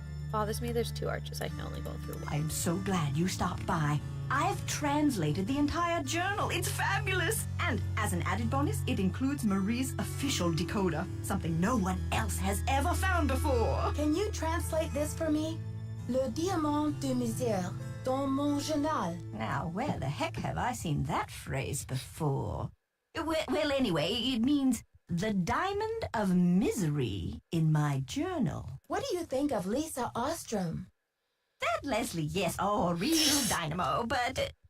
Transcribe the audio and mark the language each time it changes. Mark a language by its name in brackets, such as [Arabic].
[English] Bothers me there's 2 arches. I can only go through one. I'm so glad you stopped by. I've translated the entire journal. It's fabulous. And as an added bonus, it includes Marie's official decoder, something no one else has ever found before. Can you translate this for me? [French] Le diamant de misère dans mon journal. [English] Now, where the heck have I seen that phrase before? Well, anyway, it means the diamond of misery in my journal. What do you think of Lisa Ostrom? That Leslie, yes, oh, real dynamo, but...